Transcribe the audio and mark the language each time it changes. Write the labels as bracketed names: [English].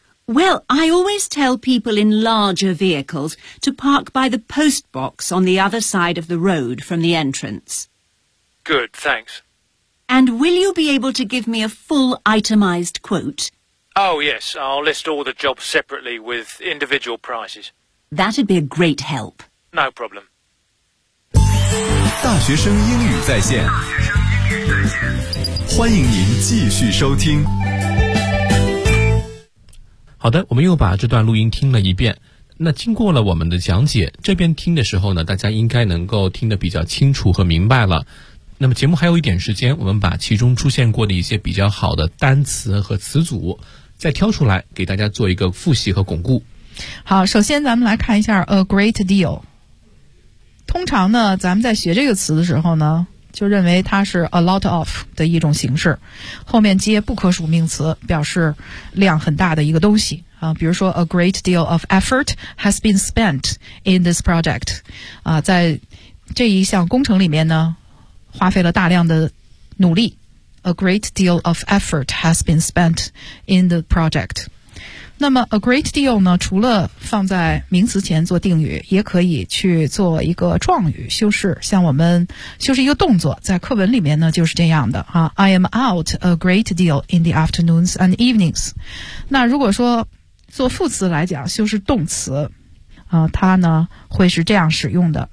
[English] Well, I always tell people in larger vehicles to park by the post box on the other side of the road from the entrance. Good, thanks. And will you be able to give me a full itemised quote? Oh, yes, I'll list all the jobs separately with individual prices. That'd be a great help. No problem. [Chinese] 大学生英语在线，欢迎您继续收听。好的，我们又把这段录音听了一遍。那经过了我们的讲解，这边听的时候呢，大家应该能够听得比较清楚和明白了。那么节目还有一点时间，我们把其中出现过的一些比较好的单词和词组再挑出来给大家做一个复习和巩固。好，首先咱们来看一下 [English] a great deal。 [Chinese] 通常呢，咱们在学这个词的时候呢，就认为它是 [English] a lot of [Chinese] 的一种形式，后面接不可数名词，表示量很大的一个东西啊。比如说 [English] a great deal of effort has been spent in this project [Chinese] 啊，在这一项工程里面呢，花费了大量的努力。 [English] A great deal of effort has been spent in the project。 [Chinese] 那么 [English] a great deal [Chinese] 呢，除了放在名词前做定语，也可以去做一个状语修饰，像我们修饰一个动作，在课文里面呢就是这样的啊。 [English] I am out a great deal in the afternoons and evenings。 [Chinese] 那如果说做副词来讲，修饰动词啊，它呢会是这样使用的。